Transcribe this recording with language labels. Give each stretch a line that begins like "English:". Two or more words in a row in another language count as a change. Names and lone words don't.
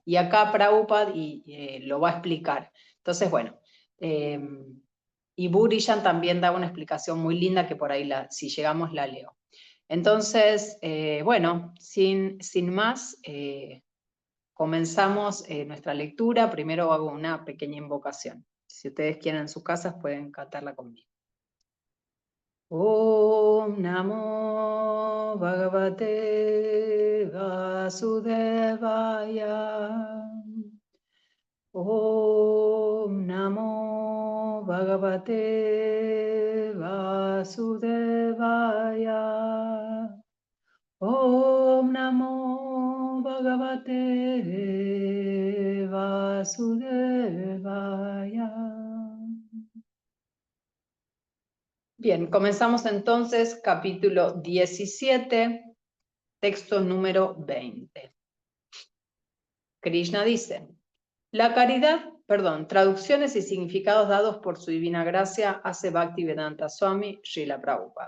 Spanish: Y acá Prabhupada lo va a explicar. Entonces, bueno, eh, y Burijan también da una explicación muy linda que por ahí, si llegamos, la leo. Entonces, sin más, comenzamos nuestra lectura. Primero hago una pequeña invocación. Si ustedes quieren en sus casas, pueden cantarla conmigo.
Sanskrit: Om Namo Bhagavate Vasudevaya. Om Namo Bhagavate Vasudevaya. Om Namo Bhagavate Vasudevaya.
Spanish: Bien, comenzamos entonces capítulo 17, texto número 20. Krishna dice, traducciones y significados dados por su divina gracia hace Bhaktivedanta Swami Srila Prabhupada.